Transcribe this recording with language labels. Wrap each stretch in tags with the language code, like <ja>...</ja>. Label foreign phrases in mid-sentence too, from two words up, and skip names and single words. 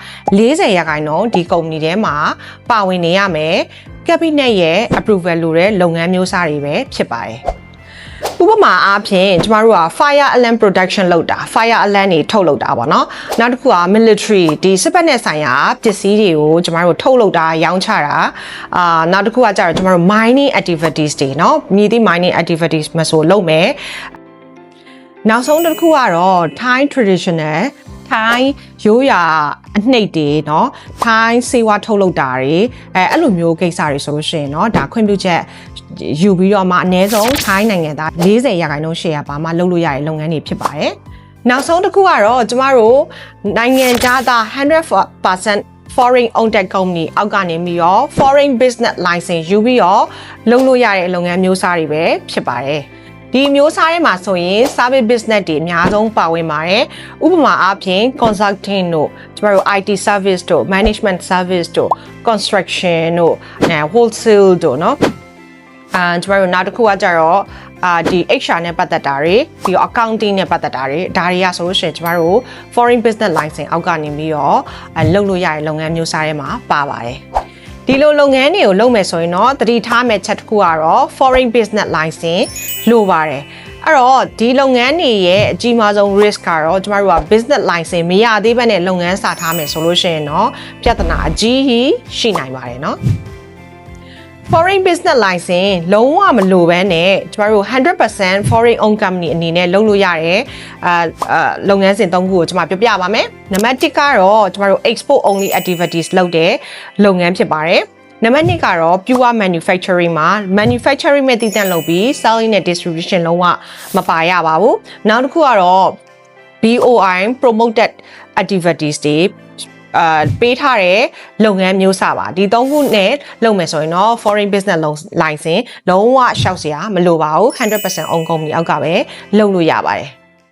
<my>40% ဒီကုမ္ပဏီထဲမှာပါဝင်နေရမယ် cabinet ရဲ့ approval လိုတဲ့လုပ်ငန်းမျိုးစားတွေပဲဖြစ်ပါတယ်ဥပမာအားဖြင့်ကျမတို့က</my> <en>fire alarm production</en> <my>လုပ်တာ fire alarm တွေထုတ်လုပ်တာပေါ့နော်နောက်တစ်ခုက military ဒီစစ်ဘက်နဲ့ဆိုင်ရာပစ္စည်းတွေကိုကျမတို့ထုတ်လုပ်တာရောင်းချ တာနောက်တစ်ခုကကြတော့ကျမတို့</my> <en>mining activities</en> <my>တွေเนาะမြည်သည့်</my> <en>mining activities</en> <my>မဆိုလုပ်မယ်နောက်ဆုံးတစ်ခုကတော့</my> <en>Thai traditional Thai</en> <my>ရိုးရာအနှိပ်တွေเนาะ Thai စေဝါထုတ်လုပ်တာတွေအဲ့လိုမျိုးကိစ္စတွေဆိုလို့ရှိရင်เนาะဒါခွင့်ပြုချက်ယူပြီးတော့မှအနည်းဆုံး Thai နိုင်ငံသား40%ရှယ်ယာပါမှလုပ်လို့ရတဲ့လုပ်ငန်းတွေဖြစ်ပါတယ်နောက်ဆုံးတစ်ခုကတော့ကျမတို့နိုင်ငံသား 100%</my> <en>foreign owned company</en> <my>အောက်ကနေပြီးတော့</my> <en>foreign business license</en> <my>ယူပြီးတော့လုပ်လို့ရတဲ့လုပ်ငန်းမျိုးစားတွေပဲဖြစ်ပါတယ်ဒီမျိုးစားထဲမှာဆိုရင်</my> <en>service business</en> <my>တွေအများဆုံးပါဝင် ပါတယ်ဥပမာအားဖြင့် consulting တို့ကျမတို့</my> <en>IT service</en> <my>တို့</my> <en>management service</en> <my>တို့ construction တို့ wholesale တို့เนาะကျမတို့နောက်တစ်ခုကကြတော့ဒီ HR နဲ့ပတ်သက်တာတွေပြီးတော့ accounting နဲ့ပတ်သက်တာတွေဒါတွေကဆိုလို့ရှိရင်ကျမတို့</my> <en>foreign business license</en> <my>အောက်ကနေပြီးတော့လုပ်လို့ရတဲ့လုပ်ငန်းမျိုးစားထဲမှာပါပါတယ်ဒီလိုလုပ်ငန်းတွေကိုလုပ်မယ်ဆိုရင်တော့တတိထားမဲ့ချက်တစ်ခုကတော့</my> <en>foreign business license</en> <my>လိုပါတယ်အဲ့တော့ဒီလုပ်ငန်းတွေရဲ့အကြီးမားဆုံး risk ကတော့ကျမတို့က</my> <en>business license</en> <my>မရသေးဘဲနဲ့လုပ်ငန်းစထားမယ်ဆိုလို့ရှိရင်တော့ပြဿနာအကြီးကြီးရှိနိုင်ပါတယ်เนาะ</my> <en>foreign business license</en> <my>လုံးဝမလိုဘဲနဲ့ကျမတို့ 100%</my> <en>foreign owned company</en> <my>အနေနဲ့လုပ်လို့ရတယ်လုပ်ငန်းစဉ်၃ခုကိုကျမပြောပြပါမယ်နံပါတ်1ကတော့ကျမတို့</my> <en>export only activities</en> <my>လုပ်တဲ့လုပ်ငန်းဖြစ်ပါတယ်နံပါတ်2ကတော့</my> <en>pure manufacturing</en> <my>မှာ manufacturing မဲ့တည်တံ့လုပ်ပြီး selling နဲ့ distribution လုံးဝမပါရပါဘူးနောက်တစ်ခုကတော့</my> <en>BOI promoted activities</en> <my>တွေပေးထားတဲ့လုပ်ငန်းမျိုးစပါဒီ၃ခုနဲ့လုပ်မယ်ဆိုရင်တော့</my> <en>foreign business license</en> <my>လုံးဝရှောက်စရာမလိုပါဘူး 100%</my> <en>own company</en> <my>အောက်ကပဲလုပ်လို့ရပါတယ်</my>